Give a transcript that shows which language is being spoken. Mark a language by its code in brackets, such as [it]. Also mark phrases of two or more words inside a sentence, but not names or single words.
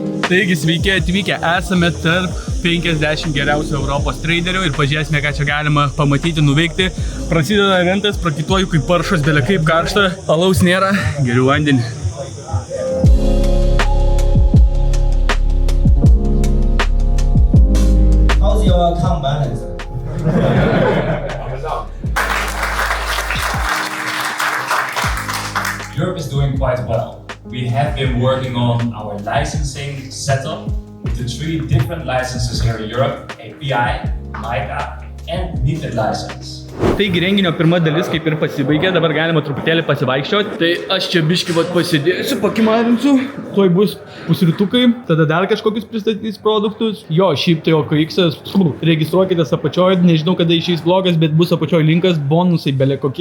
[lt] Taigi, sveiki atvykę, esame tarp 50 geriausių Europos traderių ir pažiūrėsime, ką čia galima pamatyti, nuveikti. Prasideda eventas, prakituoju kaip paršas, belia kaip karšta, alaus nėra, geriu vandenį. [en] How's your account balance? Europe is doing quite well. We have been working on our licensing setup with the 3 different licenses here in Europe: API, MiCA, and MiFID license. [lt] Taigi renginio pirma dalis kaip ir pasibaigė, dabar galima truputėlį pasivaikščioti. Tai aš čia biškį pasidėsiu, pakimarinsiu, tuoj bus pusrytukai, tada dar kažkokius pristatys produktus. Jo, šiaip tai OKX-as, registruokitės apačioje, nežinau kada išeis vlogas, bet bus apačioje linkas, bonusai belia kokie.